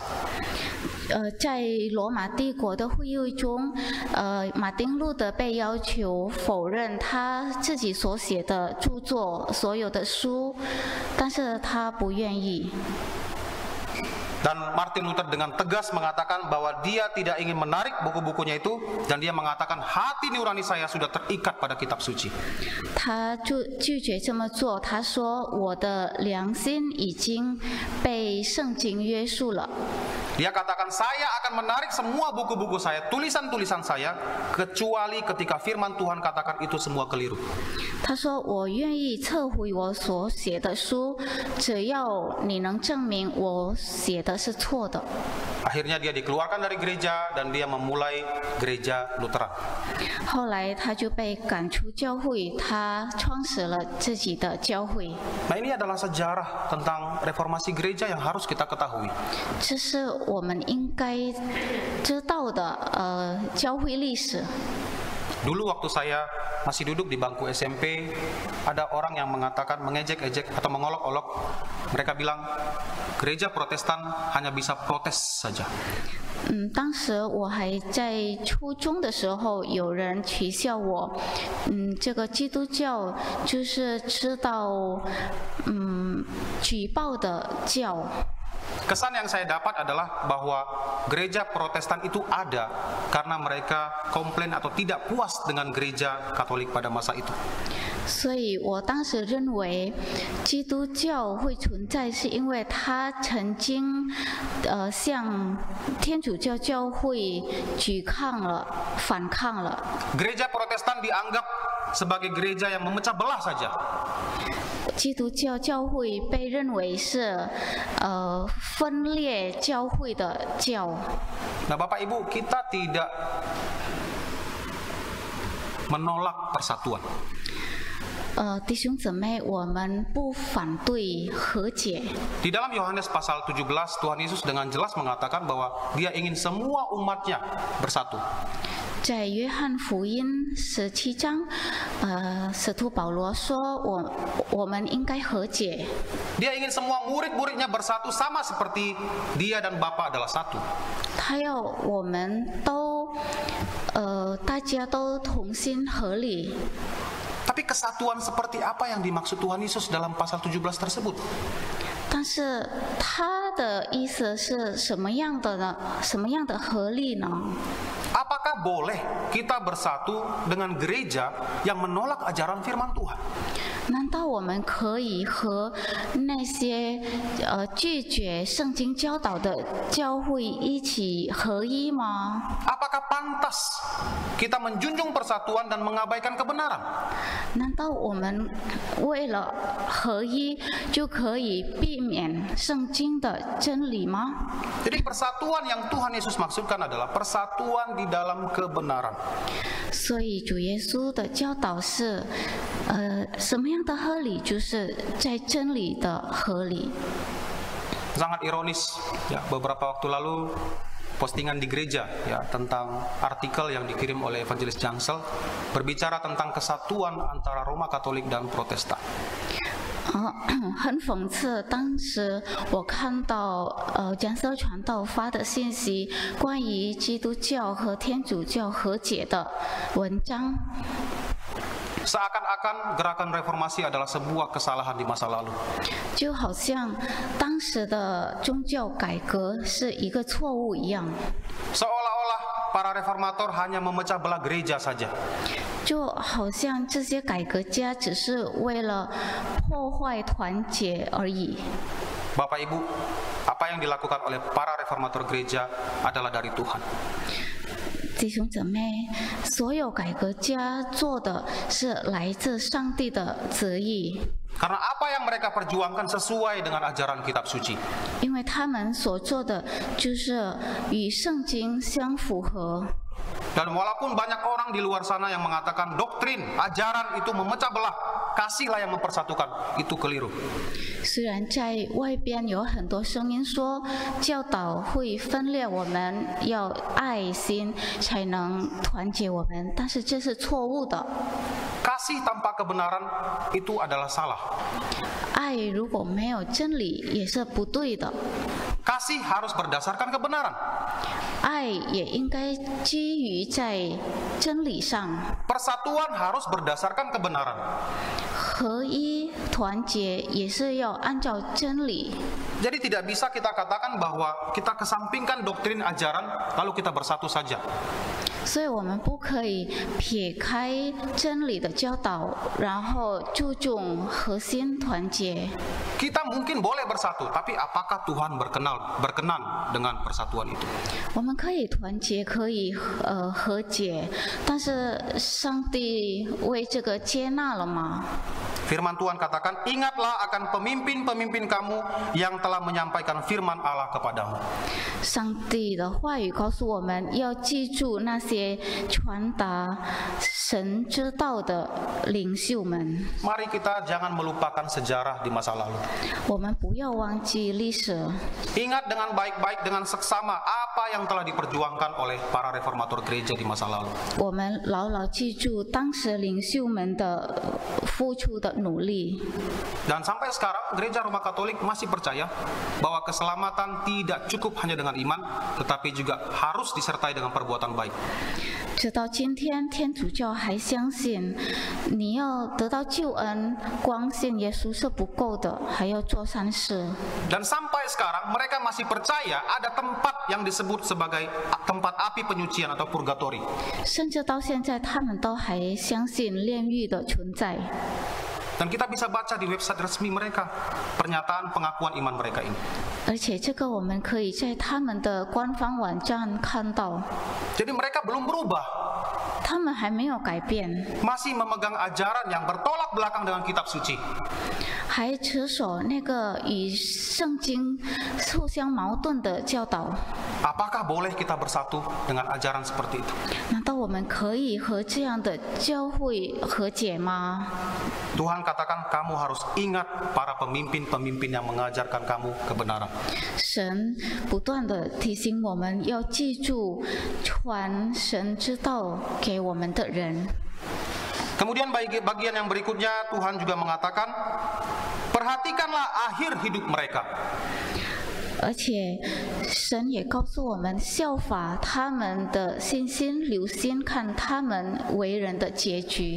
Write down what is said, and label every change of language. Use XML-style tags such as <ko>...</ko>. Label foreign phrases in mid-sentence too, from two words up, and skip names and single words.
<zh>在罗马帝国的会议中，马丁路德被要求否认他自己所写的著作所有的书，但是他不愿意。</zh> <id>Dan Martin Luther dengan tegas mengatakan bahwa dia tidak ingin menarik buku-bukunya itu, dan dia mengatakan hati nurani saya sudah terikat pada kitab suci.</id> <zh>他拒绝这么做，他说我的良心已经被圣经约束了。</zh> <id>Dia katakan, saya akan menarik semua buku-buku saya, tulisan-tulisan saya, kecuali ketika firman Tuhan katakan itu semua keliru.</id> <zh>他说：“我愿意撤回我所写的书，只要你能证明我写的是错的。”</zh> <id>Akhirnya dia dikeluarkan dari gereja dan dia memulai gereja Lutheran.</id> <zh>后来他就被赶出教会，他创始了自己的教会。</zh> <id>Nah, ini adalah sejarah tentang reformasi gereja yang harus kita ketahui.</id> <zh>这是我们应该知道的教会历史。</zh> <id>Dulu waktu saya masih duduk di bangku SMP, ada orang yang mengatakan, mengejek-ejek atau mengolok-olok. Mereka bilang, gereja Protestan hanya bisa protes saja.</id> <zh>当时我还在初中的时候，有人取笑我，这个基督教就是知道，举报的教。</zh> <id>Kesan yang saya dapat adalah bahwa gereja Protestan itu ada karena mereka komplain atau tidak puas dengan gereja Katolik pada masa itu.</id> <zh>所以我当时认为，基督教会存在，是因为他曾经，向天主教教会反抗了。</zh> <id>Gereja Protestan dianggap sebagai gereja yang memecah belah saja.</id> <zh>基督教教会被认为是分裂教会的教。</zh> <id>Nah, Bapak Ibu, kita tidak menolak persatuan.</id> <zh>弟兄姊妹，我们不反对和解。</zh> <id>Di dalam Yohanes pasal 17, Tuhan Yesus dengan jelas mengatakan bahwa Dia ingin semua umatnya bersatu.</id> <zh>在约翰福音17章，使徒保罗说，我们应该和解。</zh> <id>Dia ingin semua murid-muridnya bersatu sama seperti Dia dan Bapa adalah satu.</id> <zh>他要我们都，大家都同心合力。</zh> <id>Tapi kesatuan seperti apa yang dimaksud Tuhan Yesus dalam pasal 17 tersebut?</id> <zh>但是他的意思是什么样的呢？什么样的合力呢？</zh> <id>Apakah boleh kita bersatu dengan gereja yang menolak ajaran firman Tuhan?</id> <zh>难道我们可以和那些拒绝圣经教导的教会一起合一吗？</zh> <id>Apakah pantas kita menjunjung persatuan dan mengabaikan kebenaran?</id> <zh>难道我们为了合一就可以避免圣经的真理吗？</zh> <id>Jadi persatuan yang Tuhan Yesus maksudkan adalah persatuan di dalam kebenaran.</id> <zh>所以主耶稣的教导是，什么样的合理，就是在真理的合理。</zh> <id>Sangat ironis, ya, beberapa waktu lalu postingan di gereja ya tentang artikel yang dikirim oleh Evangelis Jansel berbicara tentang kesatuan antara Roma Katolik dan Protestan.</id> <zh>很讽刺，当时我看到江色传道发的信息，关于基督教和天主教和解的文章。</zh> <id>Seakan-akan gerakan reformasi adalah sebuah kesalahan di masa lalu.</id> <zh>就好像当时的宗教改革是一个错误一样。</zh> <id>Seolah-olah para reformator hanya memecah belah gereja saja.</id> <zh>就好像这些改革家只是为了破坏团结而已。</zh> <id>Bapak Ibu, apa yang dilakukan oleh para reformator gereja adalah dari Tuhan.</id> <zh>弟兄姊妹，所有改革家做的是来自上帝的旨意，</zh> <id>Karena apa yang mereka perjuangkan sesuai dengan ajaran kitab suci.</id> <zh>因为他们所做的就是与圣经相符合。</zh> <id>Dan walaupun banyak orang di luar sana yang mengatakan doktrin, ajaran itu memecah belah, kasihlah yang mempersatukan, itu keliru.</id> <zh>虽然在外边有很多声音说教导会分裂我们，要爱心才能团结我们，但是这是错误的。</zh> <id>Kasih tanpa kebenaran itu adalah salah.</id> <zh>爱如果没有真理也是不对的，</zh> <id>Kasih harus berdasarkan kebenaran.</id> <zh>爱也应该基于在真理上。</zh> <id>Persatuan harus berdasarkan kebenaran.</id> <zh>合一团结也是要按照真理，</zh> <id>Jadi tidak bisa kita katakan bahwa kita kesampingkan doktrin ajaran lalu kita bersatu saja.</id> <zh>所以我们不可以撇开真理的教导，然后注重核心团结。</zh> <id>Kita mungkin boleh bersatu, tapi apakah Tuhan berkenan dengan persatuan itu?</id> <zh>我们可以团结，可以和解，但是上帝为这个接纳了吗？</zh> <id>Firman Tuhan katakan, ingatlah akan pemimpin-pemimpin kamu yang telah menyampaikan firman Allah kepadamu.</id> <zh>上帝的话语告诉我们要记住那些传达神之道的领袖们。</zh> <id>Mari kita jangan melupakan sejarah di masa lalu.</id> <zh>我们不要忘记历史，</zh> <id>Ingat dengan baik-baik dengan seksama apa yang telah diperjuangkan oleh para reformator gereja di masa lalu.</id> <zh>我们牢牢记住当时领袖们的付出的努力。</zh> <id>Dan sampai sekarang gereja Roma Katolik masih percaya bahwa keselamatan tidak cukup hanya dengan iman, tetapi juga harus disertai dengan perbuatan baik.</id> <zh>直到今天，天主教还相信，你要得到救恩，光信耶稣是不够的，还要做善事。</zh> <id>Dan sampai sekarang mereka masih percaya ada tempat yang disebut sebagai tempat api penyucian atau purgatori.</id> <zh>甚至到现在，他们都还相信炼狱的存在。</zh> <id>Dan kita bisa baca di website resmi mereka pernyataan pengakuan iman mereka ini.</id> <zh>而且这个我们可以在他们的官方网站看到，</zh> <id>Jadi mereka belum berubah,</id> <zh>他们还没有改变，</zh> <id>masih memegang ajaran yang bertolak belakang dengan kitab suci.</id> <zh>还持守那个与圣经互相矛盾的教导。</zh> <id>Apakah boleh kita bersatu dengan ajaran seperti itu?</id> <zh>难道我们可以和这样的教会和解吗？</zh> <id>Tuhan katakan kamu harus ingat para pemimpin-pemimpin yang mengajarkan kamu kebenaran.</id> <zh>神不断地提醒我们要记住传神之道给我们的人。</zh> <id>Kemudian bagian yang berikutnya Tuhan juga mengatakan, perhatikanlah akhir hidup mereka.</id> <zh>而且神也告诉我们效法他们的信心，留心看他们为人的结局。</zh>